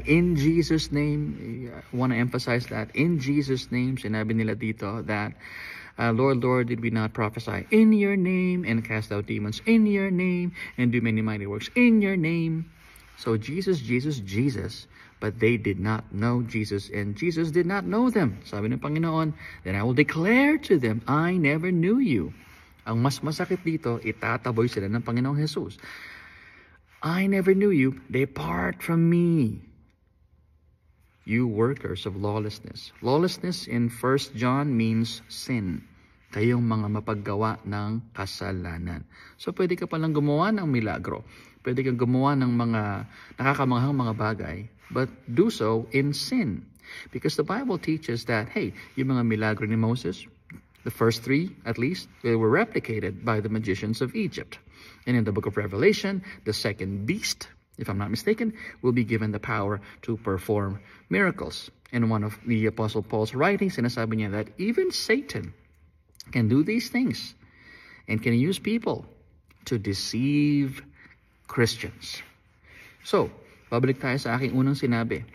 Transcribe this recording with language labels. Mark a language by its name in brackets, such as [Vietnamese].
[English] In Jesus' name, I want to emphasize that. In Jesus' name, [Filipino] sinabi nila dito [English] that, Lord, Lord, did we not prophesy in your name and cast out demons in your name and do many mighty works in your name? So Jesus, Jesus, Jesus, but they did not know Jesus and Jesus did not know them. [Filipino] Sabi ng Panginoon, [English] then I will declare to them, I never knew you. [Filipino] Ang mas masakit dito, itataboy sila ng Panginoong Jesus. [English] I never knew you. Depart from me, you workers of lawlessness. Lawlessness in 1 John means sin. [Filipino] Kayong mga mapaggawa ng kasalanan. So pwede ka palang gumawa ng milagro. Pwede kang gumawa ng mga nakakamanghang mga bagay, [English] but do so in sin. Because the Bible teaches that, hey, [Filipino] yung mga milagro ni Moses, [English] the first 3, at least, they were replicated by the magicians of Egypt. And in the book of Revelation, the second beast, if I'm not mistaken, will be given the power to perform miracles. In one of the Apostle Paul's writings, [Filipino] sinasabi niya [English] that even Satan can do these things and can use people to deceive Christians. [Filipino] So, babalik tayo sa aking unang sinabi.